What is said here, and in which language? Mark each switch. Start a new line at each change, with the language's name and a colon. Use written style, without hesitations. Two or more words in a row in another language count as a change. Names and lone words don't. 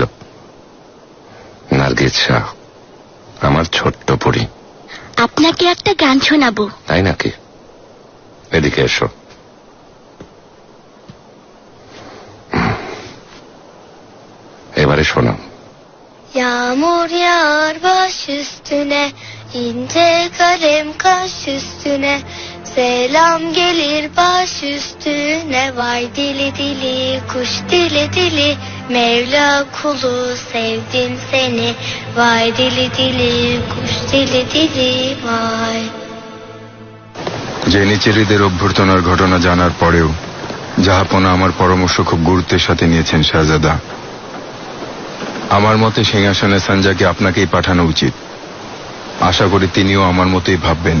Bangla: নার্গিস শাহ, আমার ছোট্ট পরী। আপনাকে একটা গান শোনাবো। তাই নাকি? এদিকে এসো। এবারে শোনো।
Turkish: Yağmur yağar baş üstüne, ince kalem kaş üstüne, selam gelir baş üstüne, vay dili dili kuş dili dili, Mevla kulu sevdim seni, vay dili dili kuş dili dili vay.
Bangla: জেনিচেরিদের অভ্যর্থনার ঘটনা জানার পরেও জাহাপনা আমার পরামর্শ খুব গুরুত্বের সাথে নিয়েছেন শাহজাদা। আমার মতে সিংহাসনে সঞ্জাকে আপনাকেই পাঠানো উচিত। আশা করি তিনিও আমার মতোই ভাববেন।